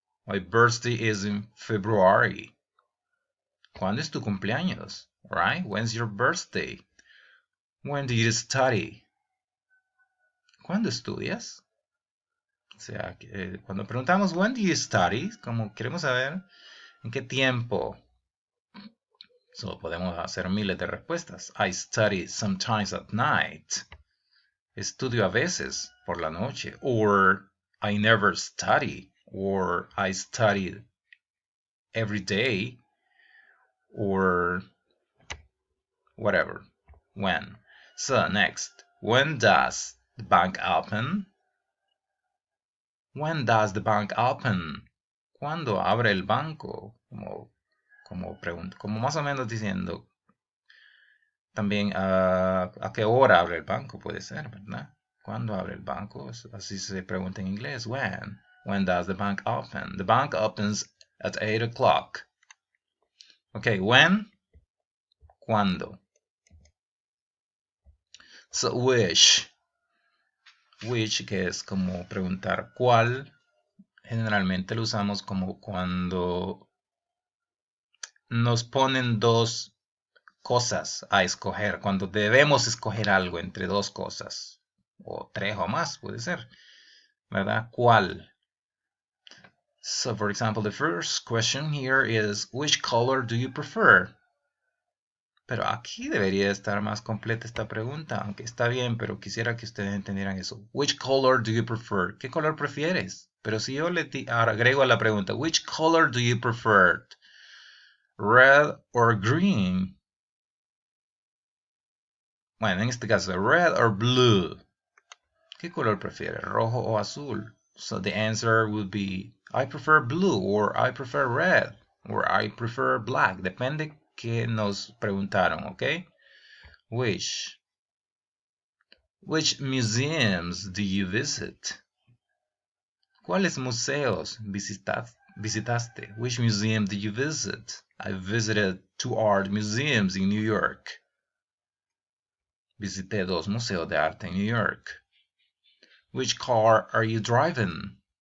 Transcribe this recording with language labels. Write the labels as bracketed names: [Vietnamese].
[English] My birthday is in February. [Spanish] ¿Cuándo es tu cumpleaños? [English] Right? When's your birthday? When do you study? [Spanish] ¿Cuándo estudias? O sea, cuando preguntamos [English] when do you study, [Spanish] como queremos saber en qué tiempo. So, podemos hacer miles de respuestas. [English] I study sometimes at night. [Spanish] Estudio a veces por la noche. [English] Or I never study. Or I study every day. Or whatever. When. So, next. When does the bank open? When does the bank open? [Spanish] ¿Cuándo abre el banco? Como más o menos diciendo también a qué hora abre el banco, puede ser, ¿verdad? ¿Cuándo abre el banco? Así se pregunta en inglés. [English] When? When does the bank open? The bank opens at 8 o'clock. Okay, when? [Spanish] ¿Cuándo? [English] So, which. [Spanish] Which, que es como preguntar cuál. Generalmente lo usamos como cuando nos ponen dos cosas a escoger, cuando debemos escoger algo entre dos cosas, o tres o más, puede ser, ¿verdad? ¿Cuál? [English] So, for example, the first question here is, which color do you prefer? [Spanish] Pero aquí debería estar más completa esta pregunta, aunque está bien, pero quisiera que ustedes entendieran eso. [English] Which color do you prefer? [Spanish] ¿Qué color prefieres? Pero si yo le agrego a la pregunta, [English] which color do you prefer? Red or green? [Spanish] Bueno, en este caso, [English] red or blue. [Spanish] ¿Qué color prefiere? ¿Rojo o azul? [English] So the answer would be, I prefer blue, or I prefer red, or I prefer black. [Spanish] Depende que nos preguntaron, ¿ok? [English] Which museums do you visit? [Spanish] ¿Cuáles museos visitaste? [English] Which museum did you visit? I visited 2 art museums in New York. [Spanish] Visité 2 museos de arte en New York. [English] Which car are you driving?